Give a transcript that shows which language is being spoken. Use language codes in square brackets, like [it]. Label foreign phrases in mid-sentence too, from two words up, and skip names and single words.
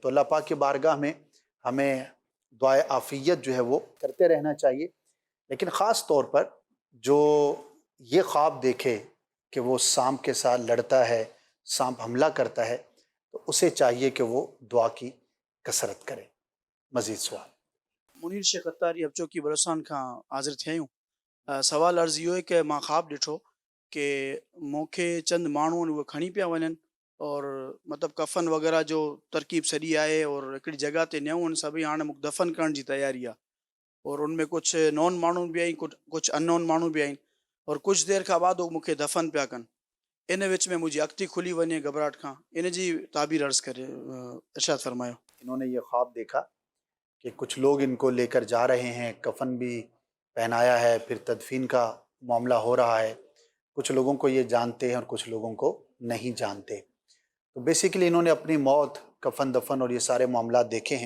[ur] تو اللہ پاک کی بارگاہ میں ہمیں دعائے عافیت جو ہے وہ کرتے رہنا چاہیے، لیکن خاص طور پر جو یہ خواب دیکھے کہ وہ سانپ کے ساتھ لڑتا ہے، سانپ حملہ کرتا ہے، تو تو اسے چاہیے کہ وہ دعا کی کثرت کرے. مزید سوال. [sd] منیر شیخ اتاری ابچوکی بلوچستان کھاں حاضر تھیا आहियूं. सवाल अर्ज़ु इहो आहे की मां ख़्वाबु ॾिठो की मूंखे चंद माण्हू आहिनि उहे खणी पिया वञनि और मतिलबु कफ़न वग़ैरह जो तरकीब सॼी आहे और हिकिड़ी जॻह ते न्यूं आहिनि सभई, हाणे मूंखे दफ़न करण जी तयारी आहे और उनमें कुझु नॉन माण्हू बि आहिनि, कुझु अननोन माण्हू बि आहिनि और कुझु देरि खां बाद उहे मूंखे दफ़न पिया कनि. इन विच में मुंहिंजी अखि खुली वञे घबराहट खां. इन जी ताबीर अर्ज़ु करे इरशाद फरमायो. [ur] انہوں نے یہ خواب دیکھا کہ کچھ لوگ ان کو لے کر جا رہے ہیں، کفن بھی پہنایا ہے، پھر تدفین کا معاملہ ہو رہا ہے. کچھ لوگوں کو یہ جانتے ہیں اور کچھ لوگوں کو نہیں جانتے. تو بیسکلی انہوں نے اپنی موت، کفن دفن اور یہ سارے معاملہ دیکھے ہیں.